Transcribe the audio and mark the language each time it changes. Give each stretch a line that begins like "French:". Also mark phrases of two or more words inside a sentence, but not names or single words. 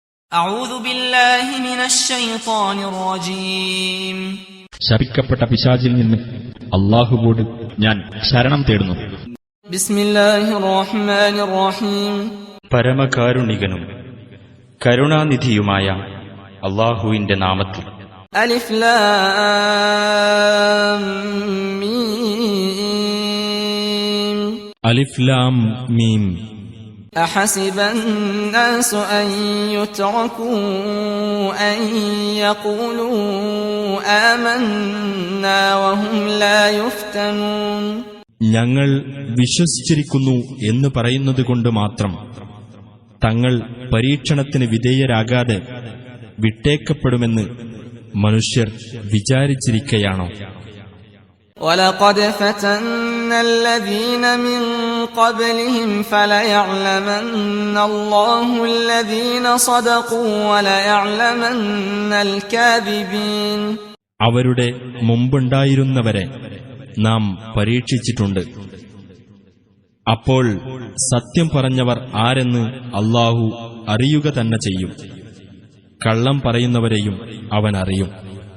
Arabic: أعوذ بالله من الشيطان الرجيم
Malayalam: ശപിക്കപ്പെട്ട പിശാചിൽ നിന്ന് അല്ലാഹുവോട് ഞാൻ ശരണം തേടുന്നു.
Arabic: بسم الله الرحمن الرحيم.
Malayalam: പരമകാരുണികനും കരുണാനിധിയുമായ അല്ലാഹുവിന്റെ നാമത്തിൽ.
Arabic: ألف لام ميم. ألف لام ميم. أحسب الناس أن يتركوا أن يقولوا آمنا وهم لا يفتنون.
Malayalam: ഞങ്ങൾ വിശ്വസിച്ചിരിക്കുന്നു എന്ന് പറയുന്നതുകൊണ്ട് മാത്രം തങ്ങൾ പരീക്ഷണത്തിന് വിധേയരാകാതെ വിട്ടേക്കപ്പെടുമെന്ന് മനുഷ്യർ വിചാരിച്ചിരിക്കയാണോ?
Arabic: وَلَقَدْ فَتَنَّا الَّذِينَ مِن قَبْلِهِمْ فَلَيَعْلَمَنَّ اللَّهُ الَّذِينَ صَدَقُوا وَلَيَعْلَمَنَّ الْكَاذِبِينَ.
Malayalam: അവരുടെ മുമ്പുണ്ടായിരുന്നവരെ നാം പരീക്ഷിച്ചിട്ടുണ്ട്. അപ്പോൾ സത്യം പറഞ്ഞവർ ആരെന്ന് അല്ലാഹു അറിയുക തന്നെ ചെയ്യും. കള്ളം പറയുന്നവരെയും അവൻ അറിയും.